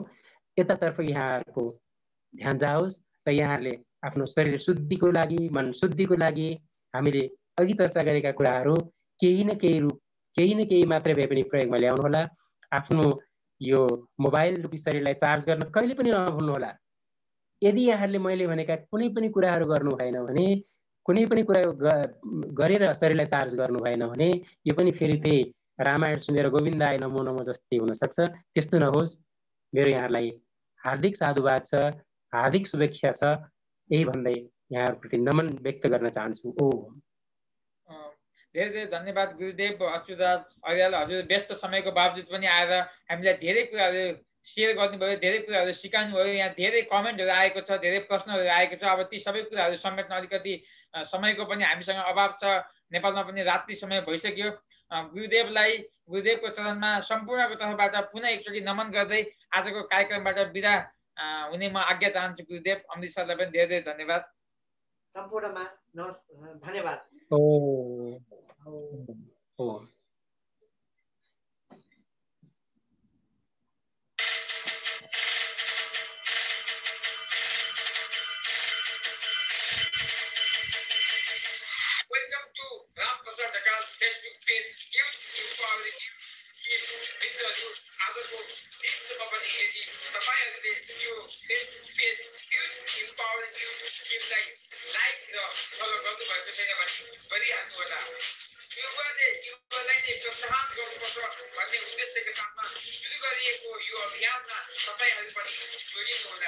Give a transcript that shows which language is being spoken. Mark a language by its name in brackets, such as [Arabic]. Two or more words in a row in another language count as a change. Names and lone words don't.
[Nepali] यतातर्फ यहाँहरूको ध्यान जाओस् र यहाँहरूले आफ्नो शरीर शुद्धिको लागि, मन शुद्धिको लागि हामीले अघि चर्चा गरेका कुराहरू केही न केही मात्रै भए पनि प्रयोगमा ल्याउनुहोला। आफ्नो यो मोबाइल रूपी शरीरलाई चार्ज गर्न कहिले पनि नभुल्नुहोला। यदि यहाँहरूले मैले भनेका कुनै पनि कुराहरू गर्नु भएन भने, कुनै पनि कुरा गरेर शरीरलाई चार्ज गर्नु भएन भने यो पनि फेरि त्यही रामायण सुनेर [Sanskrit] गोविन्दाय नमो नमो [Nepali] जस्तै हुन सक्छ। त्यस्तो नहोस्। मेरो यहाँलाई हार्दिक साधुवाद छ, हार्दिक शुभेच्छा छ। यही भन्दै यहाँहरूप्रति नमन व्यक्त गर्न चाहन्छु। धेरै धेरै धन्यवाद गुरुदेव अच्युतराज अर्याल। हजुर व्यस्त समयको बावजुद पनि आएर हामीलाई धेरै कुराहरू सेयर गर्नुभयो, धेरै कुराहरू सिकाउनु भयो। यहाँ धेरै कमेन्टहरू आएको छ, धेरै प्रश्नहरू आएको छ। अब ती सबै कुराहरू समेट्न अलिकति समयको पनि हामीसँग अभाव छ। नेपालमा पनि रात्रि समय भइसक्यो। गुरुदेवको चरणमा सम्पूर्णको तर्फबाट पुनः एकचोटि नमन गर्दै आजको कार्यक्रमबाट बिदा हुने म आज्ञा चाहन्छु। गुरुदेव अमृत सरलाई पनि धेरै धेरै धन्यवाद। सम्पूर्णमा धन्यवाद। [English] Welcome to Ram Prasad Dhakal's Facebook page, Youth Empowering Youth. [Nepali] मित्रहरू, आजको दिन पनि यदि तपाईँहरूले यो फेसबुक पेज युथ इम्पावरिङ युथ टिमलाई लाइक र फलो गर्नुभएको छैन भने गरिहाल्नुहोला। युवालाई नै प्रोत्साहन गर्नुपर्छ भन्ने उद्देश्यका साथमा सुरु गरिएको यो अभियानमा तपाईँहरू पनि जोडिनुहोला।